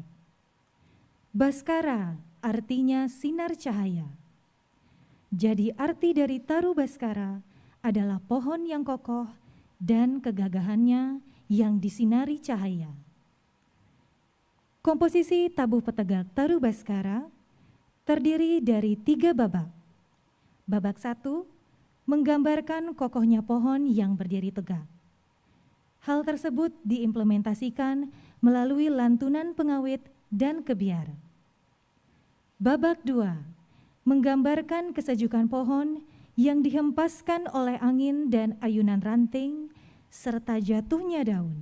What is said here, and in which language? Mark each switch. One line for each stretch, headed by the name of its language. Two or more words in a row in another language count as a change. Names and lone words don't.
Indonesian: Baskara artinya sinar cahaya. Jadi arti dari Taru Baskara adalah pohon yang kokoh dan kegagahannya yang disinari cahaya. Komposisi tabuh petegak Taru Baskara terdiri dari 3 babak. Babak 1 menggambarkan kokohnya pohon yang berdiri tegak. Hal tersebut diimplementasikan melalui lantunan pengawit dan kebiar. Babak 2 menggambarkan kesejukan pohon yang dihempaskan oleh angin dan ayunan ranting, serta jatuhnya daun.